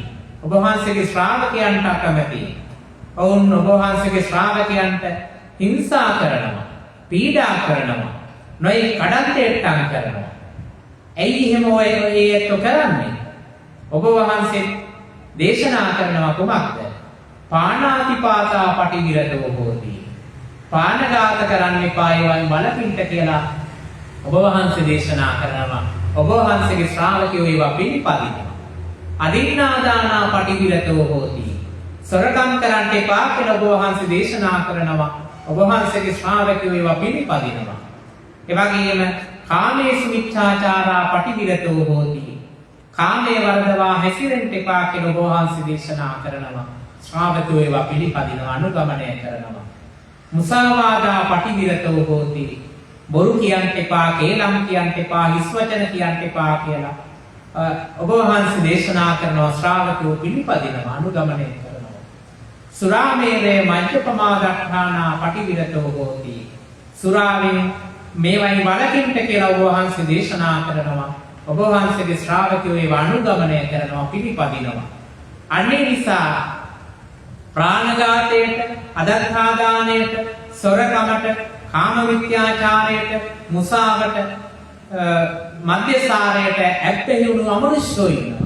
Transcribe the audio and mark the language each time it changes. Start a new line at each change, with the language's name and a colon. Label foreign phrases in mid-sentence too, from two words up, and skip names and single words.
Sinhala: ඔබ වහන්සේගේ ශ්‍රාවකයන්ට අකමැතියි. ඔවුන් ඔබ වහන්සේගේ ශ්‍රාවකයන්ට හිංසා කරනවා, පීඩා කරනවා, නොයි කඩන්තේට්ටම් කරනවා. ඇයි එහෙම ඔය කරන්නේ? ඔබ වහන්සේ දේශනා කරනවා කුමක්ද?
Pali: පාණාතිපාතා පටිවිරතෝ හෝති.
Sinhala: පානඝාත කරන්න එපා ඒවන් බලපින්ට කියලා ඔබ වහන්සේ දේශනා කරනවා. ඔබ වහන්සේගේ ශ්‍රාවකයෝ ඒවා පිළිපදිනවා.
Pali: අදින්නාදානා පටිවිරතෝ හෝති.
Sinhala: සොරකම් කරන්න එපා කියලා ඔබ වහන්සේ දේශනා කරනවා. ඔබ වහන්සේගේ ශ්‍රාවකයෝ ඒවා පිළිපදිනවා. ඒ වගේම
Pali: කාමේසු මිච්ඡාචාරා පටිවිරතෝ හෝති.
Sinhala: කාමයේ වර්ධවා හැසිරෙන්න එපා කියලා ඔබ වහන්සේ දේශනා කරනවා. ශ්‍රාවකයෝ ඒවා පිළිපදිනවා, අනුගමනය කරනවා.
Pali: මුසාවාදා පටිවිරතෝ හෝති.
Sinhala: බොරු කියන්න එපා, කේලම් කියන්න එපා, හිස් වචන කියන්න එපා කියලා ඔබ වහන්සේ දේශනා කරනවා. ශ්‍රාවකයෝ පිළිපදිනවා, අනුගමනය කරනවා.
Pali: සුරාමේරේ මජ්ජපමාදට්ඨානා පටිවිරතෝ හෝති.
Sinhala: සුරාවෙන් මේවයි වලකින්ට කියලා ඔබ වහන්සේ දේශනා කරනවා. ඔබ වහන්සේගේ ශ්‍රාවකයෝ ඒව අනුගමනය කරනවා, පිළිපදිනවා. අනේ නිසා ප්‍රාණඝාතයට, අදත්තාදානයට, සොරකමට, කාම මිත්‍යාචාරයට, මුසාවට, මද්යසාරයට ඇප්පෙහුණු අමනුෂ්‍යෝ ඉන්නවා.